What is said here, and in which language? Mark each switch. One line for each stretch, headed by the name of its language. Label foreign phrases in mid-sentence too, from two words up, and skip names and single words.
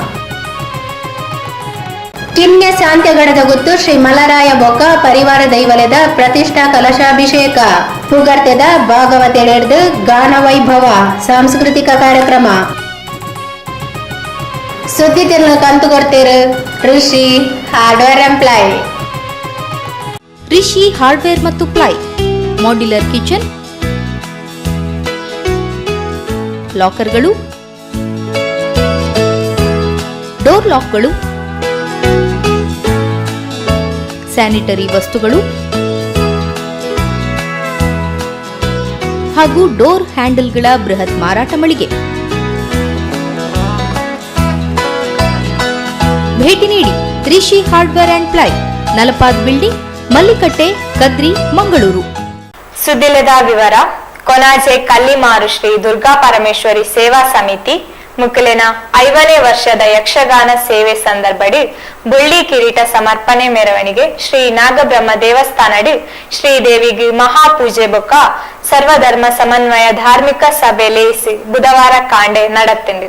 Tulu: ಕಿನ್ಯ ಶಾಂತ್ಯಗಡದ ಗುತ್ತು ಶ್ರೀ ಮಲರಾಯ ಬೊಕ್ಕ ಪರಿವಾರ ದೈವಲೆದ ಪ್ರತಿಷ್ಠಾ ಕಲಶಾಭಿಷೇಕ, ಪುಗರ್ತೆದ ಭಾಗವತೆಡೆದು ಗಾನ ವೈಭವ, ಸಾಂಸ್ಕೃತಿಕ ಕಾರ್ಯಕ್ರಮ. ಸುದ್ದಿ ತಿರ್ನ ಕಂತು ಕೊಡ್ತೀರು ಋಷಿ ಹಾರ್ಡ್ವೇರ್ ಎಂಪ್ಲಾಯ್.
Kannada: ರಿಷಿ ಹಾರ್ಡ್ವೇರ್ ಮತ್ತು ಪ್ಲೈ,
English: modular kitchen,
Kannada: ಲಾಕರ್ಗಳು, ಡೋರ್ ಲಾಕ್ಗಳು, ಸ್ಯಾನಿಟರಿ ವಸ್ತುಗಳು ಹಾಗೂ ಡೋರ್ ಹ್ಯಾಂಡಲ್ಗಳ ಬೃಹತ್ ಮಾರಾಟ ಮಳಿಗೆ. ಭೇಟಿ ನೀಡಿ ರಿಷಿ ಹಾರ್ಡ್ವೇರ್ ಅಂಡ್ ಪ್ಲೈ, ನಲಪಾದ್ ಬಿಲ್ಡಿಂಗ್, ಮಲ್ಲಿಕಟ್ಟೆ, ಕದ್ರಿ, ಮಂಗಳೂರು.
Tulu: ಸುದ್ದಿಲದ ವಿವರ. ಕೊನಾಜೆ ಕಲ್ಲಿಮಾರು ಶ್ರೀ ದುರ್ಗಾ ಪರಮೇಶ್ವರಿ ಸೇವಾ ಸಮಿತಿ ಮುಕ್ಕಲಿನ 5ನೇ ವರ್ಷದ ಯಕ್ಷಗಾನ ಸೇವೆ ಸಂದರ್ಭಡಿ ಬುಳ್ಳಿ ಕಿರೀಟ ಸಮರ್ಪಣೆ ಮೆರವಣಿಗೆ ಶ್ರೀ ನಾಗಬ್ರಹ್ಮ ದೇವಸ್ಥಾನಡಿ ಶ್ರೀದೇವಿಗೆ ಮಹಾಪೂಜೆ ಬೊಕ್ಕ ಸರ್ವಧರ್ಮ ಸಮನ್ವಯ ಧಾರ್ಮಿಕ ಸಭೆ ಲೇಸಿ ಬುಧವಾರ ಕಾಂಡೆ ನಡತ್ತಿಂದು.